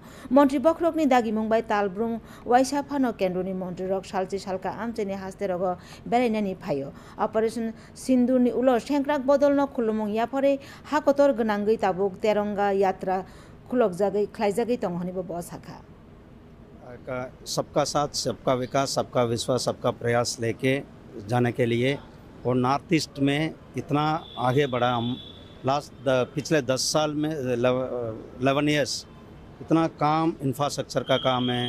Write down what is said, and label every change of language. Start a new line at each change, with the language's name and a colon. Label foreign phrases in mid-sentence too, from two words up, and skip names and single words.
Kok Borok: Mantri bokrok ni dagi mung bai talbrung Waisa phano kendoni mantri rok salchi salka amcheni haste rogo berainani phayo. Operation Sindur ni ulo Shankrak bodolno khulumung yapore hakotor gnangai tabuk teranga yatra khulok jagai khlaijagai tonghani bo bosakha.
Hindi: सबका साथ सबका विकास सबका विश्वास सबका प्रयास लेके जाने के लिए और नॉर्थ ईस्ट में इतना आगे बढ़ा हम पिछले 10 साल में 11 ईयर्स इतना काम इंफ्रास्ट्रक्चर का काम है।